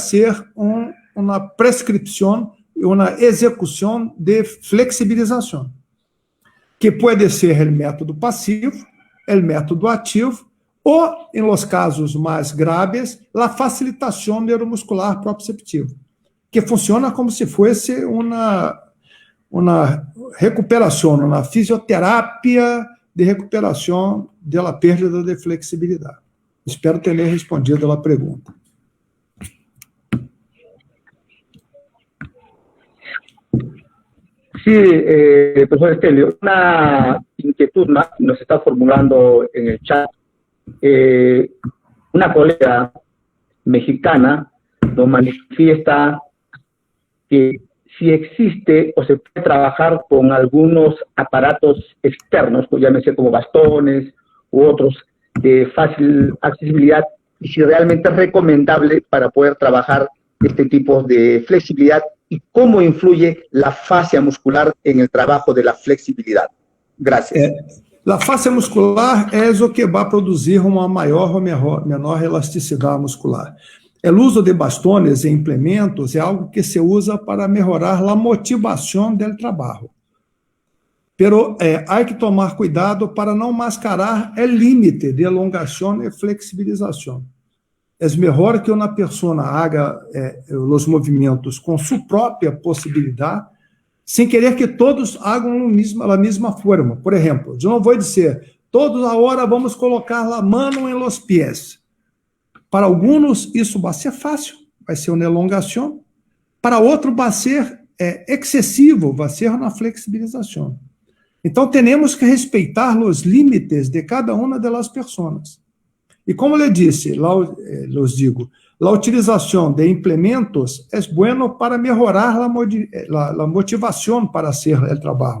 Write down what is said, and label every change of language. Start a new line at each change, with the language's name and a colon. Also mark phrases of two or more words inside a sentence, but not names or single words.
Portuguese: fazer uma prescrição, uma execução de flexibilização, que pode ser o método passivo, o método ativo, ou, em
Spanish: los casos
Portuguese: mais graves, a facilitação neuromuscular proprioceptiva, que funciona como se fosse uma recuperação, uma fisioterapia de recuperação da perda de flexibilidade. Espero ter respondido a pergunta.
Spanish: Sí, profesor Estelio, una inquietud más nos está formulando en el chat. Una colega mexicana nos manifiesta que si existe o se puede trabajar con algunos aparatos externos, pues llámese como bastones u otros de fácil accesibilidad, y si realmente es recomendable para poder trabajar este tipo de flexibilidad y cómo influye la fascia muscular en el trabajo de la flexibilidad. Gracias.
Portuguese: A fascia muscular é o que vai produzir uma maior ou menor elasticidade muscular. O uso de bastones e implementos é algo que se usa para melhorar a motivação do trabalho. Pero há que tomar cuidado para não mascarar o límite de elongação e flexibilização. É melhor que uma pessoa haga os movimentos com sua própria possibilidade, sem querer que todos hagam a mesma forma. Por exemplo, eu não vou dizer, todos agora vamos colocar a mão em
Spanish: los pies.
Portuguese: Para alguns, isso vai ser fácil, vai ser uma elongação. Para outro, vai ser excessivo, vai ser uma flexibilização. Então, temos que respeitar os limites de cada uma das pessoas. E como eu disse, a utilização de implementos é bueno para melhorar a motivação para hacer o trabalho.